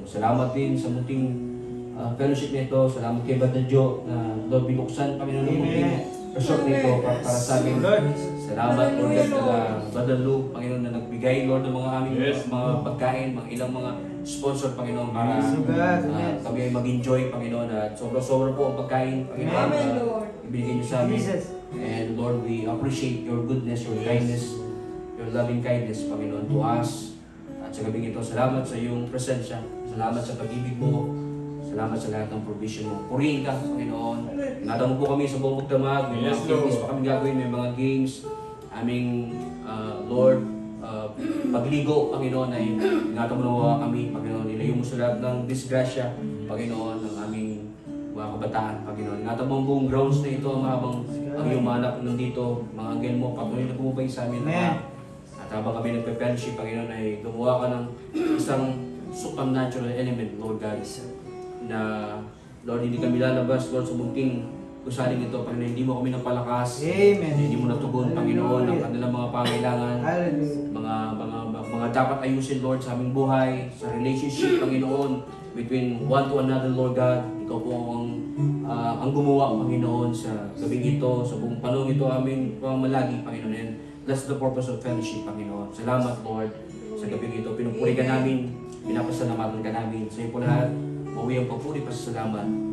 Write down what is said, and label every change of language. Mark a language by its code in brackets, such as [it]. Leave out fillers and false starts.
[tl] Salamat din sa munting fellowship na ito. Salamat kay Brother Joe na Lord binuksan, Panginoon, ng munting resort na ito para sa amin. Salamat, Lord, at Brother Lou, Panginoon, na nagbigay, Lord, ng mga aming mga pagkain, mga ilang mga sponsor, Panginoon, para kami ay mag-enjoy, Panginoon, at sobra-sobra po ang pagkain, Panginoon, ibigay niyo sa amin. [en] And Lord, we appreciate your goodness, your kindness, your loving kindness, Panginoon, to us. [tl] At sa gabing ito, salamat sa iyong presensya, salamat sa pag-ibig mo, salamat sa lahat ng provision mo. Purihin ka, Panginoon. Ingatan mo po kami sa buong magdamag, may mga activities pa kami gagawin, may mga games, aming Lord, pagligo, Panginoon, ay ingatan mo nawa kami, Panginoon. Ilayo mo sa lahat ng disgrasya, Panginoon, ng aming mga kabataan, Panginoon. Ingatan mo ang buong grounds na ito, habang ang iyong mga anak nandito, mga anghel mo, patuloy na pumupay sa amin. At habang kami nagpe-fellowship, Panginoon, ay gumawa ka ng isang supernatural element, Lord God, na Lord, hindi kami lalabas, Lord, sa munting gusaling ito, Panginoon, hindi mo kami napalakas. Amen. Hindi mo natugon, Panginoon, ang kanilang mga pangailangan. Hallelujah. Mga dapat ayusin, Lord, sa aming buhay, sa relationship, Panginoon, [en] between one to another, [tl] Lord God. Ikaw po ang gumawa, Panginoon, sa gabing ito, sa buong panahon ito, aming pamamalagi, Panginoon. [en] And that's the purpose of fellowship, Panginoon. [tl] Salamat, Lord, sa gabing ito. Pinupuri ka namin, pinapasalamatan ka namin. Sa iyo po lahat, mauwi ang papuri, pasasalamat.